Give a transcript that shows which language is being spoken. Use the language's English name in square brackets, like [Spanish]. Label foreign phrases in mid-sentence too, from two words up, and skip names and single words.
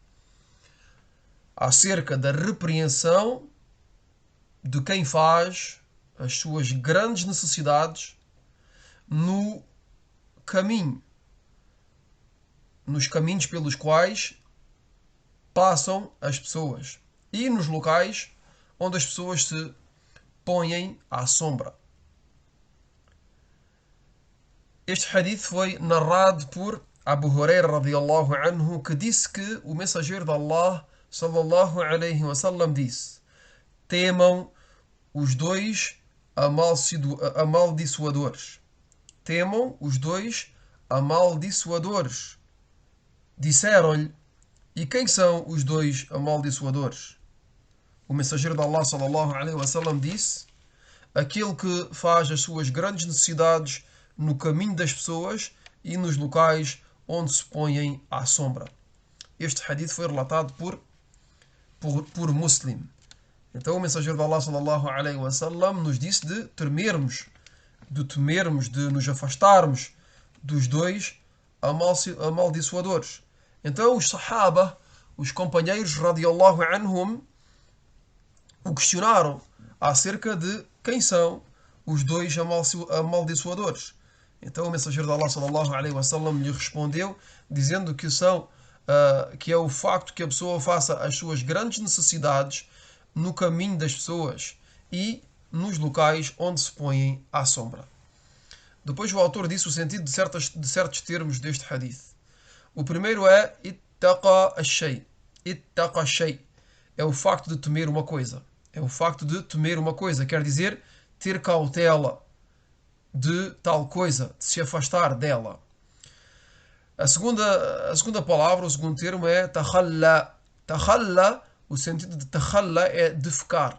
[Portuguese] Acerca da repreensão de quem faz as suas grandes necessidades no caminho, nos caminhos pelos quais passam as pessoas e nos locais onde as pessoas se põem à sombra. Este hadith foi narrado por Abu Huraira [Arabic] رضي الله عنه, [Portuguese] que disse que o mensageiro de Allah [Arabic] صلى الله عليه وسلم [Portuguese] disse: temam os dois amaldiçoadores. Temam os dois amaldiçoadores. Disseram-lhe: e quem são os dois amaldiçoadores? O mensageiro de Allah [Arabic] صلى الله عليه وسلم [Portuguese] disse: aquele que faz as suas grandes necessidades no caminho das pessoas e nos locais onde se põem à sombra. Este hadith foi relatado por Muslim. Então o mensageiro de Allah [Arabic] صلى الله عليه وسلم [Portuguese] nos disse de temermos, de nos afastarmos dos dois amaldiçoadores. Então os Sahaba, os companheiros [Arabic] رضي الله عنهم, [Portuguese] o questionaram acerca de quem são os dois amaldiçoadores. Então o mensageiro de Allah [Arabic] صلى الله عليه وسلم [Portuguese] lhe respondeu dizendo que é o facto que a pessoa faça as suas grandes necessidades no caminho das pessoas e nos locais onde se põem à sombra. Depois o autor disse o sentido de certos termos deste hadith. O primeiro é [Arabic] اتقى الشيء. اتقى الشيء [Portuguese] é o facto de temer uma coisa. É o facto de temer uma coisa, quer dizer ter cautela de tal coisa, de se afastar dela. A segunda palavra, o segundo termo é takhalla. Takhalla, o sentido de takhalla é defecar.